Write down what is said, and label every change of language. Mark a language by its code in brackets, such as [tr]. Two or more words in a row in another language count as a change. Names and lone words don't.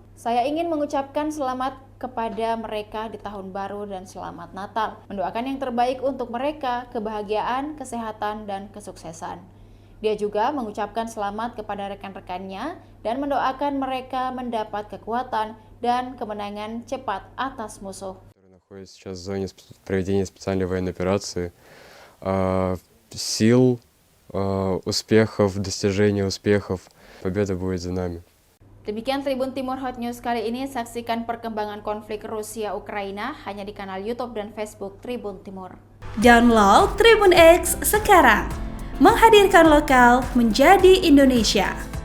[id] Saya ingin mengucapkan selamat kepada mereka di tahun baru dan selamat Natal. Mendoakan yang terbaik untuk mereka, kebahagiaan, kesehatan, dan kesuksesan. Dia juga mengucapkan selamat kepada rekan-rekannya dan mendoakan mereka mendapat kekuatan dan kemenangan cepat atas musuh. [ru] Находится сейчас в зоне проведения специальной военной операции. Сил, успехов, достижения успехов. Победа будет за нами. [id] Demikian Tribun Timur Hot News kali ini. Saksikan perkembangan konflik Rusia-Ukraina hanya di kanal YouTube dan Facebook Tribun Timur. Download Tribun X sekarang. Menghadirkan lokal menjadi Indonesia.